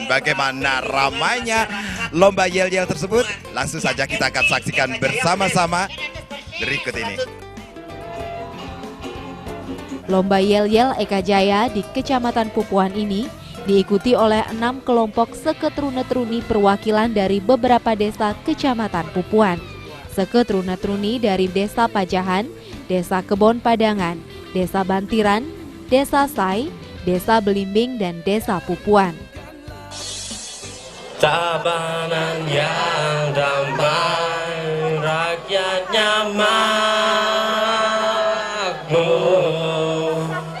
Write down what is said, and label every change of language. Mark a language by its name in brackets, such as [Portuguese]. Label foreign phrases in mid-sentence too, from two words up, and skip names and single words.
[Indonesian] Bagaimana ramainya lomba yel-yel tersebut, langsung saja kita akan saksikan bersama-sama berikut ini. Lomba yel-yel Eka Jaya di Kecamatan Pupuan ini diikuti oleh 6 kelompok seketrune-truni perwakilan dari beberapa desa Kecamatan Pupuan. Seketrune-truni dari Desa Pajahan, Desa Kebon Padangan, Desa Bantiran, Desa Sai, Desa Belimbing, dan Desa Pupuan. Tabanan yang damai, rakyatnya makmur.